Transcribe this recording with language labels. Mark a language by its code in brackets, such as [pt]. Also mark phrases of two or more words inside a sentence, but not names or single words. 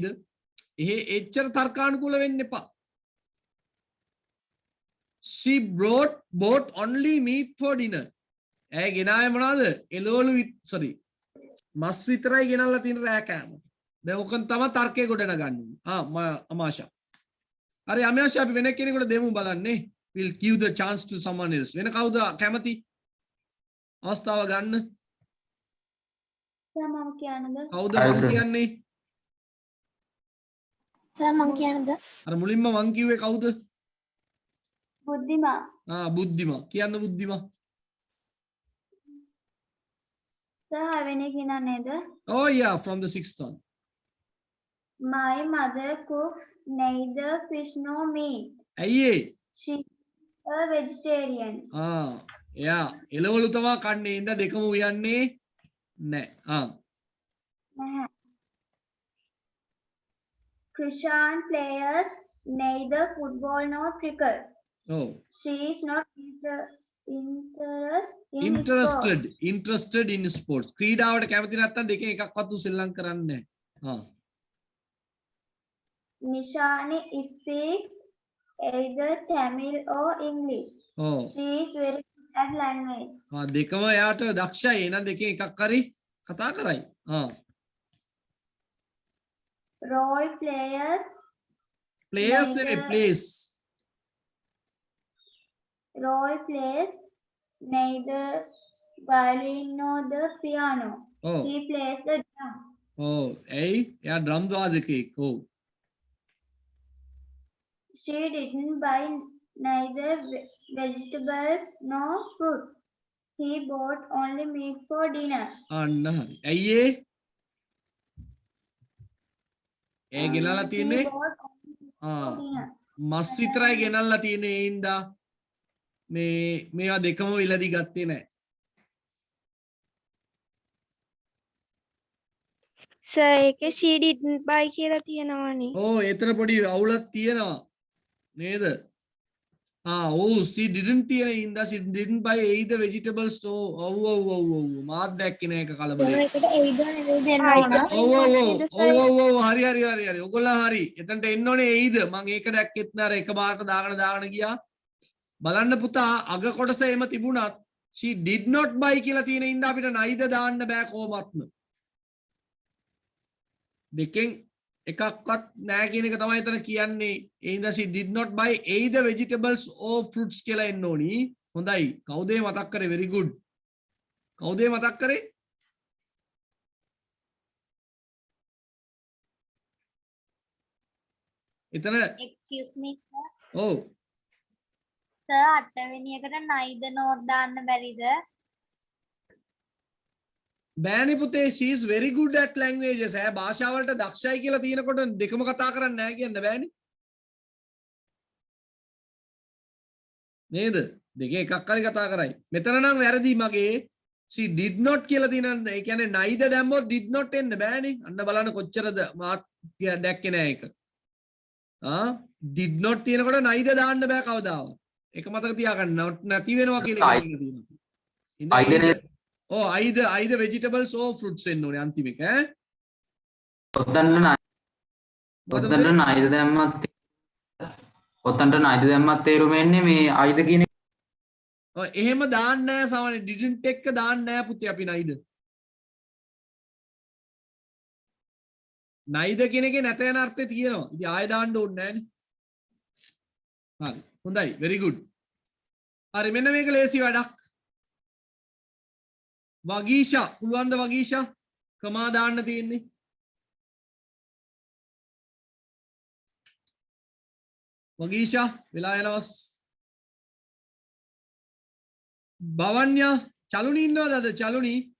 [si] එච්චර තර්කානුකූල වෙන්න එපා. [en] she bought only meat for dinner. [si] ඇය ගෙනාවේ මොනවද? එළවලු මස් විතරයි ගෙනල්ලා තියෙන රෑ කෑමට. දැන් ඔකන් තමයි තර්කය ගොඩනගන්නේ. අමාෂා. හරි අමාෂා අපි වෙන කෙනෙකුට දෙමු බලන්නේ. [en] we'll give the chance to someone else. [si] වෙන කවුද කැමති? අවස්ථාව ගන්න. සර් මම කියන්නද? කවුද මම කියන්නේ? සර් මම කියන්නද? අර මුලින්ම මං කිව්වේ කවුද? බුද්ධිමා. බුද්ධිමා. කියන්න බුද්ධිමා. සර් වෙන්නේ කියන්න නේද? [en] Oh yeah, from the 6th one. My mother cooks neither fish nor meat. [si] ඇයි ඒ? [en] She is a vegetarian. [si] එයා එළවලු තමයි කන්නේ. ඉඳ දෙකම උයන්නේ නැහැ. නැහැ. [en] Krishan plays neither football nor cricket. She is not interested in sports. [si] ක්‍රීඩාවට කැමති නැත්නම් දෙකෙන් එකක්වත් උසෙල්ලම් කරන්නේ නැහැ. [en] Nishani speaks either Tamil or English. She is very good at language. [si] දෙකම එයාට දක්ෂයි. එහෙනම් දෙකෙන් එකක් හරි කතා කරයි. [en] Roy plays Roy plays neither violin nor the piano. He plays the drum. [si] ඇයි? එයා ඩ්‍රම් වාදකයෙක්. [en] She didn't buy neither vegetables nor fruits. He bought only meat for dinner. [si] අන්න හරි. ඇයි ඒ? ඒ ගෙනල්ලා තියන්නේ මස් විතරයි ගෙනල්ලා තියන්නේ. ඒ හින්දා මේවා දෙකම විලදි ගත්තේ නැහැ. සර් ඒකේ [en] she didn't buy [si] කියලා තියෙනවනේ. එතන පොඩි අවුලක් තියෙනවා නේද? she didn't තියෙන හින්දා she didn't buy either vegetables. මාත් දැක්කේ නෑ ඒක කලබලේ. ඒකට either නෙවෙයි දෙන්න ඕන. හරි. ඔයගොල්ලෝ හරි. එතනට එන්න ඕනේ either. මම ඒක දැක්කෙත් නෑ. එක බාරට දාගෙන ගියා. බලන්න පුතා අග කොටස එම තිබුණත් [en] she did not buy [si] කියලා තියෙන හින්දා අපිට neither දාන්න බෑ කොහොමත්ම. දෙකෙන් එකක්වත් නෑ කියන එක තමයි එතන කියන්නේ. ඒ හින්දා [en] she did not buy either vegetables or fruits [si] කියලා එන්න ඕනි. හොඳයි. කවුද මතක් කරේ? [en] very good. [si] කවුද මතක් කරේ? එතන [en] excuse me sir. [si] සර් 8 වෙනි එකට [en] neither nor [si] දාන්න බැරිද? බෑනේ පුතේ [en] she is very good at languages. [si] ඈ භාෂාවලට දක්ෂයි කියලා තියෙනකොට දෙකම කතා කරන්නේ නැහැ කියන්න බෑනේ. නේද? දෙකේ එකක් හරි කතා කරයි. මෙතන නම් වැරදි මගේ. [en] she did not [si] කියලා තියෙන ඒ කියන්නේ neither දැම්මොත් [en] did not [si] එන්න බෑනේ. අන්න බලන්න කොච්චරද මාත් දැක්කේ නෑ ඒක. [en] did not [si] තියෙනකොට neither දාන්න බෑ කවදාවත්. ඒක මතක තියාගන්න. නැති වෙනවා කියලා එකක් තියෙනවා. [en] either vegetables or fruits [si] එන්න ඕනේ අන්තිම එක ඈ. ඔතනට නයිද දැම්මත් තේරුම එන්නේ මේ අයිද කියන එහෙම දාන්න නෑ සාමාන්‍ය didn't එක දාන්න නෑ පුතේ අපි නයිද. නයිද කියන එකේ නැත යන අර්ථය තියෙනවා. ඉතින් ආයෙ දාන්න ඕනේ නෑනේ. හරි. හොඳයි. [en] very good. [si] හරි මෙන්න මේක ලේසි වැඩක්. වගීෂා පුළුවන්ද වගීෂා? කමා දාන්න තියෙන්නේ. වගීෂා වෙලා යනවස්. භවන්‍යා චලුනි ඉන්නවද අද චලුනි?